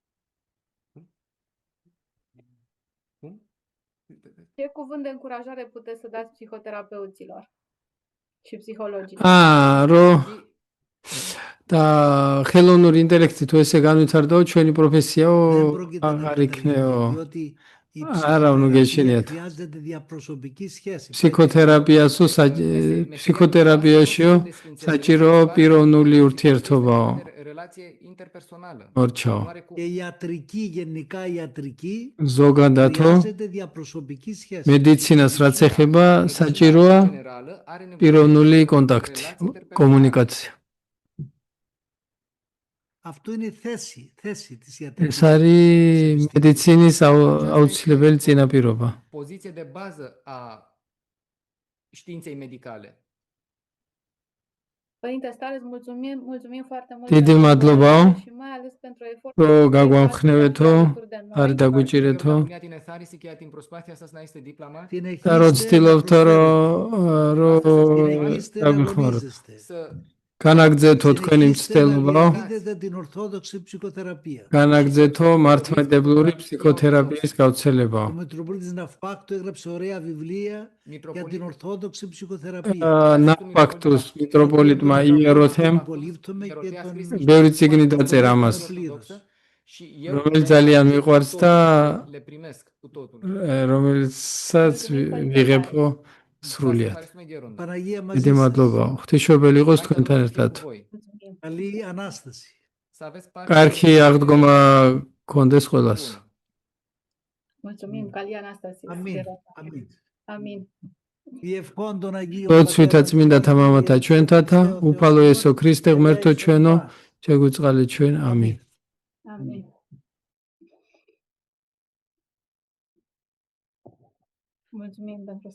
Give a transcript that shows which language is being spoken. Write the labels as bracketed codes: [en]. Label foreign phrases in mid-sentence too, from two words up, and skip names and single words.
[ro] Ce cuvânt de încurajare puteți să dați psihoterapeuților și psihologilor? [ka] და ხელოვნური ინტელექტი თუ ესე განვითარდაო, ჩვენი პროფესიაო აღარ იქნეო. არა, ნუ გეშინიათ. ფსიქოთერაპიაშიო საჭირო პიროვნული ურთიერთობაო. მორჩაო. ზოგადადო მედიცინას რაც ეხება, საჭიროა პიროვნული კონტაქტი, კომუნიკაცია. [el] Αυτό είναι θέση της ιατρικής. [ka] ეს არის მედიცინის აუცილებელი წინაპირობა. [ro] Poziție de bază a științei medicale. Părinte Stareț, mulțumim foarte mult. [ka] დიდი მადლობაო. [ro] Și mai ales pentru efortul [ka] რომ გაგვამხნევეთო, არის დაგვიჭირეთო. [el] Την εθάρρυνση και την προσπάθεια σας να είστε δίπλωμα. [ka] და რო ცდილობთო რომ დაგვიხმაროთ. განაგრძეთო თქვენი მცდელობა. განაგრძეთო მართლმადიდებლური ფსიქოთერაპიის გავრცელება. [el] Ο Μητροπολίτης Ναυπάκτου έγραψε ωραία βιβλία για την Ορθόδοξη ψυχοθεραπεία. [ka] ნაფაქტუს მიტროპოლიტმა იეროთემ ბევრი წიგნი დაწერა ამას, რომელიც ძალიან მიყვარს და რომელსაც ვიღებო სრულიად. დიდი მადლობა. ღვთისმშობელი იყოს თქვენთან ერთად. [el] Καλή Ανάσταση. [ka] კარგი აღდგომა გქონდეს ყველას. [ro] Mulțumim, [el] Καλή Ανάσταση. [ro] Amin. [ka] ლოცვითა წმინდათა მამათა ჩვენთათა, უფალო იესო ქრისტე ღმერთო ჩვენო, შეგვიწყალეთ ჩვენ. ამინ. [ro] Amin. Mulțumim pentru